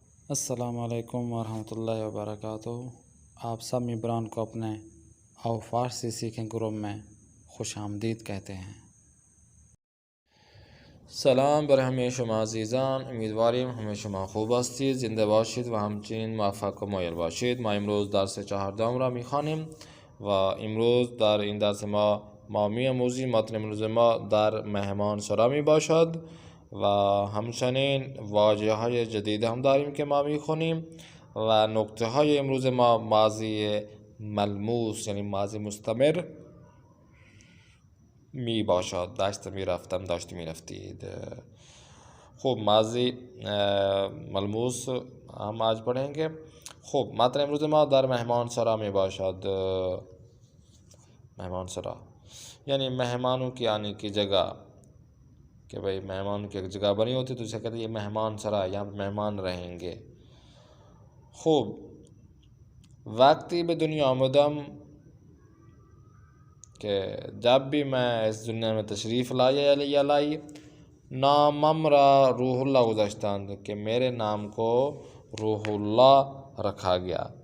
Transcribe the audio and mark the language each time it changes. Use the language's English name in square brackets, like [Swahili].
[Urdu] السلام علیکم ورحمۃ اللہ وبرکاتہ۔ آپ سب ممبران کو اپنے آو فارسی سیکھیں گروپ میں خوش آمدید کہتے ہیں۔ [Persian] سلام بر همه شما عزیزان، امیدواریم همه شما خوب هستید، زنده باشید و همچنین موفق و مایل باشید. ما امروز درس 14 را میخوانیم و امروز در این درس ما می‌آموزیم. متن امروز ما در مهمان سرا می باشد و همچنین واژه های جدید هم داریم که ما میخونیم و نکته های امروز ما ماضی ملموس یعنی ماضی مستمر می باشد. داشته می رفتم، داشته می رفتید. [Urdu] خوب، ماضی ملموس ہم آج پڑھیں گے. [Persian] خوب، متن امروز ما در مهمان سرا می باشد. [Urdu] مہمان سرا یعنی مہمانوں کی آنے کی جگہ، کہ بھئی مہمانوں کی ایک جگہ بنی ہوتی تو اسے کہتے ہیں یہ مہمان سرا، یہاں پہ مہمان رہیں گے. [Persian] خوب، وقتی به دنیا آمدم [Urdu] کہ جب بھی میں اس دنیا میں تشریف لائی [Persian] نامم را روح اللہ گذاشتند [Urdu] کہ میرے نام کو روح اللہ رکھا گیا.